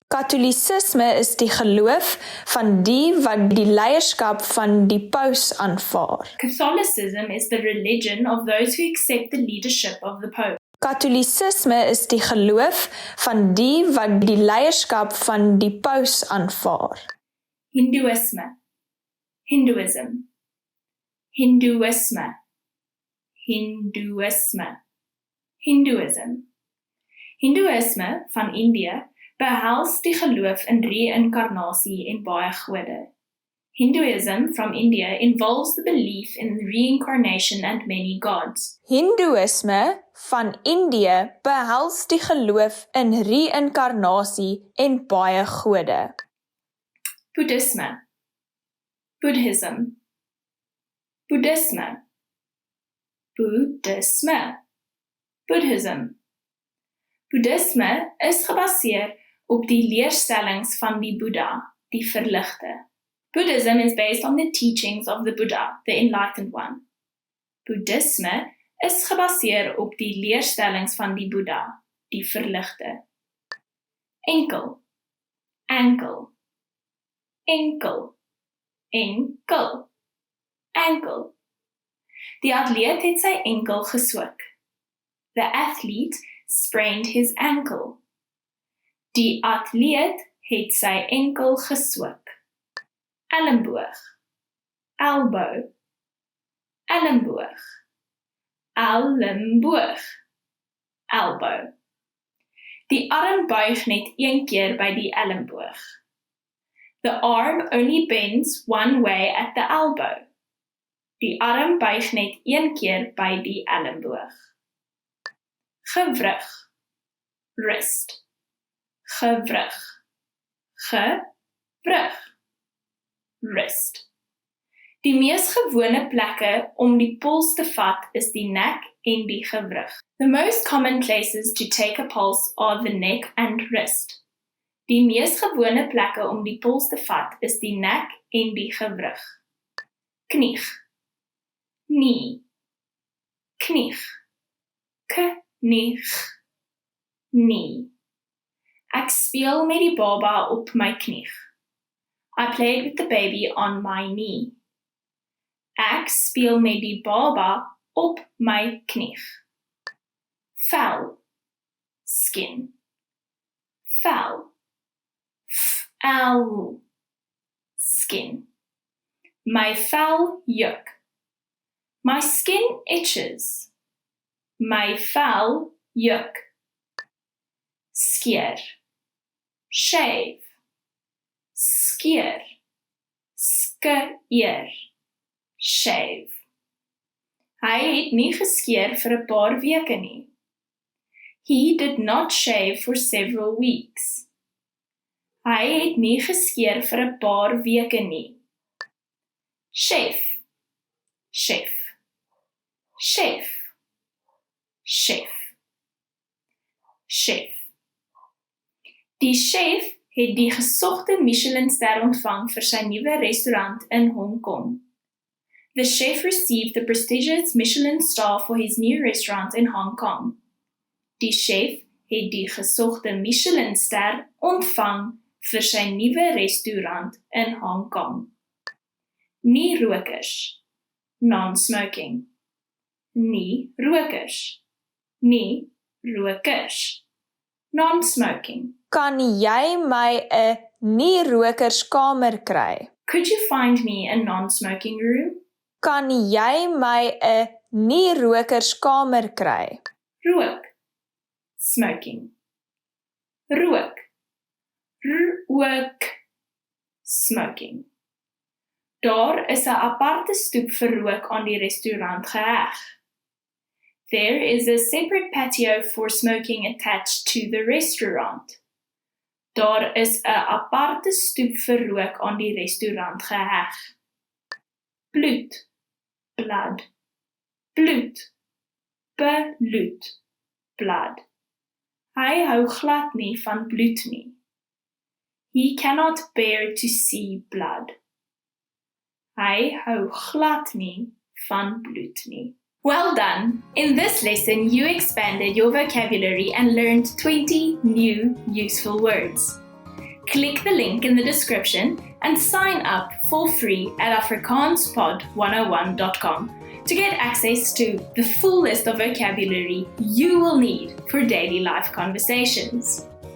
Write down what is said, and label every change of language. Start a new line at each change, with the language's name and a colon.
Afrikaans: Katolicisme is die geloof van die wat die leierskap van die paus aanvaar.
English: Catholicism is the religion of those who accept the leadership of the Pope.
Afrikaans: Katolicisme is die geloof van die wat die leierskap van die paus aanvaar.
English: Hinduism, Hinduism,
Afrikaans: Hinduisme, Hinduisme,
English: Hinduism.
Afrikaans: Hinduisme van Indië behels die geloof in reïnkarnasie en baie gode.
English: Hinduism from India involves the belief in reincarnation and many gods.
Afrikaans: Hinduïsme van Indië behels die geloof in reïnkarnasie en baie gode. Buddhisme,
English: Buddhism,
Afrikaans: Buddhisme, Buddhisme, Buddhism. Boeddhisme is gebaseer op die leerstellings van die Boeddha, die verligte.
English: Buddhism is based on the teachings of the Buddha, the enlightened one.
Afrikaans: Boeddhisme is gebaseer op die leerstellings van die Boeddha, die verligte. Enkel,
English: ankle,
Afrikaans: enkel, enkel, ankle. Die atleet het sy enkel geswik.
English: The athlete sprained his ankle.
Afrikaans: Die atleet het sy enkel geswik. Elleboog,
English: elbow,
Afrikaans: elleboog, elleboog, elbow. Die arm buig net een keer by die elleboog.
English: The arm only bends one way at the elbow.
Afrikaans: Die arm buig net een keer by die elleboog. Gewrig,
English: wrist,
Afrikaans: gewrig, gewrig, wrist. Die mees gewone plekke om die pols te vat is die nek en die gewrig.
English: The most common places to take a pulse are the neck and wrist.
Afrikaans: Die mees gewone plekke om die pols te vat is die nek en die gewrig. Knieg,
English: knee,
Afrikaans: knieg, knieg, knee. Ek speel met die baba op my knieg.
English: I played with the baby on my knee.
Afrikaans: Ek speel met die baba op my knieg. Vel,
English: skin.
Afrikaans: Vel, vel, skin. My vel juk.
English: My skin itches.
Afrikaans: My vel juk. Skeer,
English: shave.
Afrikaans: Skeer, skeer,
English: shave.
Afrikaans: Hy het nie geskeer vir 'n paar weke nie.
English: He did not shave for several weeks.
Afrikaans: Hy het nie geskeer vir 'n paar weke nie. Chef, chef, chef, chef, chef. Die chef het die gesogte Michelin-ster ontvang vir sy nuwe restaurant in Hong Kong.
English: The chef received the prestigious Michelin star for his new restaurant in Hong Kong.
Afrikaans: Die chef het die gesogte Michelin-ster ontvang vir sy nuwe restaurant in Hong Kong. Nie rokers,
English: non-smoking.
Afrikaans: Nie rokers, nie rokers,
English: non-smoking.
Afrikaans: Kan jy my 'n nie-rokerskamer kry?
English: Could you find me a non-smoking room?
Afrikaans: Kan jy my 'n nie-rokerskamer kry? Rook,
English: smoking.
Afrikaans: Rook, rook, smoking. Daar is 'n aparte stoep vir rook aan die restaurant geheg.
English: There is a separate patio for smoking attached to the restaurant.
Afrikaans: Daar is 'n aparte stoep vir rook aan die restaurant geheg. Bloed,
English: blood,
Afrikaans: bloed, bloed, blood. Hy hou glad nie van bloed nie.
English: He cannot bear to see blood.
Afrikaans: Hy hou glad nie van bloed nie.
English: Well done! In this lesson, you expanded your vocabulary and learned 20 new useful words. Click the link in the description and sign up for free at afrikaanspod101.com to get access to the full list of vocabulary you will need for daily life conversations.